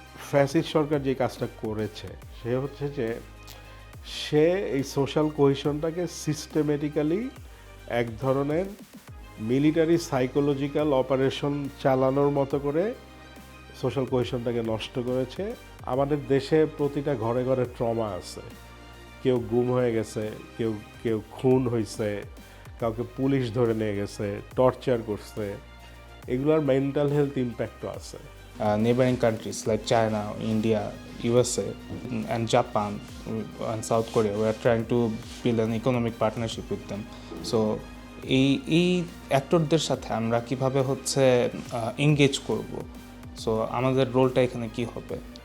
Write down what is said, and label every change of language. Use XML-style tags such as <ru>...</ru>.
<bn>Fascist সরকার যে কাজটা করেছে সে হচ্ছে যে সে এই সোশ্যাল কোহেশনটাকে সিস্টেমেটিক্যালি এক ধরনের</bn> <en>military psychological operation</en> <bn>চালানোর মতো করে সোশ্যাল কোহেশনটাকে নষ্ট করেছে। আমাদের দেশে প্রতিটা ঘরে ঘরে ট্রমা আছে। কেউ গুম হয়ে গেছে, কেউ কেউ খুন হয়েছে, কাউকে পুলিশ ধরে নিয়ে গেছে, টর্চার করছে। এগুলোর মেন্টাল হেলথ ইম্প্যাক্টও আছে।</bn> <en>Neighboring countries like China, India, USA, and Japan and South Korea, we are trying to build an economic partnership with them.</en> <bn>So এই অ্যাক্টরদের সাথে আমরা কিভাবে হচ্ছে এঙ্গেজ করব, সো আমাদের রোলটা এখানে কি হবে?</bn>